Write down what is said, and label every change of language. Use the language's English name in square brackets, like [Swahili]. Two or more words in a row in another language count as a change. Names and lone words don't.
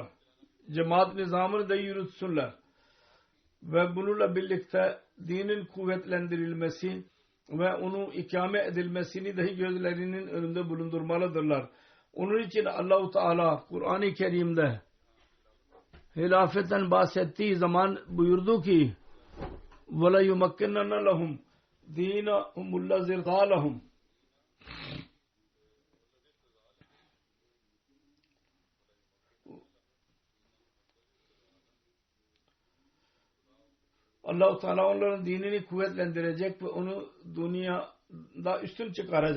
[Turkish] Cemaat nizamını da yürütsünler. Ve bununla birlikte dinin kuvvetlendirilmesi ve onun ikame edilmesini dahi gözlerinin önünde bulundurmalıdırlar. Onun için Allah-u Teala Kur'an-ı Kerim'de hilafetten bahsettiği zaman buyurdu ki [Arabic] وَلَا يُمَكِّنَّنَّ لَهُمْ دِينَهُمُ الَّذِي ارْتَضَىٰ لَهُمْ. [Turkish] Allah-u Teala onların dinini kuvvetlendirecek ve onu dünyada üstün çıkaracak.